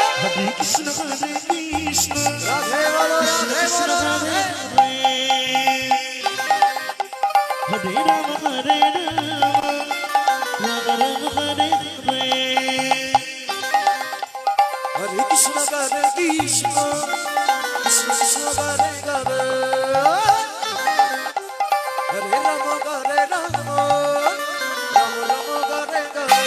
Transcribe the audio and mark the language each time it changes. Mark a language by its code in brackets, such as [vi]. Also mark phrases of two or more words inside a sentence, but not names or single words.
[sa] Krishna Hare Krishna [bn] রাধে বলো রাধে বলো রাধে [sa] Hare Rama Hare Rama Rama Rama Hare Hare হরে কৃষ্ণ হরে কৃষ্ণ কৃষ্ণ কৃষ্ণ হরে হরে হরে রাম হরে রাম রাম রাম হরে হরে